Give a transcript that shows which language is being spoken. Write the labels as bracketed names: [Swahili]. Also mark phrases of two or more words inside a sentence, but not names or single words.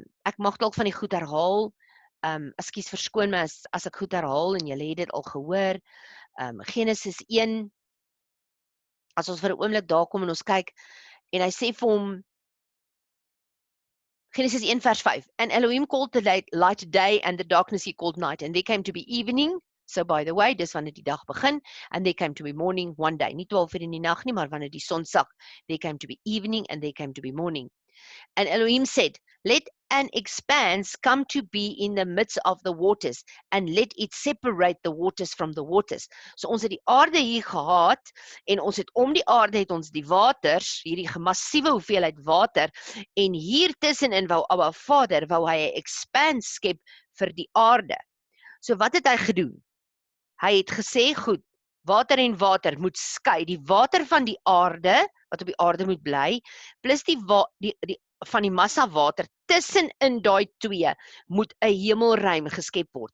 [Afrikaans] Ek mag dalk van die goed herhaal. Ekskuus, verskoon my as ek goed herhaal en julle het dit al gehoor. Genesis 1, as ons vir 'n oomblik daar kom en ons kyk, en hy sê vir hom, Genesis 1 vers 5, [English] and Elohim called the light day and the darkness he called night, and there came to be evening, so by the way, [Afrikaans] dis wanneer die dag begin, [English] and there came to be morning one day, [Afrikaans] nie 12 uur in die nag nie, maar wanneer die son sak, [English] there came to be evening and there came to be morning. And Elohim said, let an expanse come to be in the midst of the waters, and let it separate the waters from the waters. [Afrikaans] So ons het die aarde hier gehad, en ons het om die aarde het ons die waters, hierdie massiewe hoeveelheid water, en hier tussenin wou Abba Vader, wou hy 'n expanse skep vir die aarde. So wat het hy gedoen? Hy het gesê, goed, water en water moet skei, die water van die aarde, wat op die aarde moet bly, plus die van die massa water, tussenin daai twee, moet 'n hemelruim geskep word.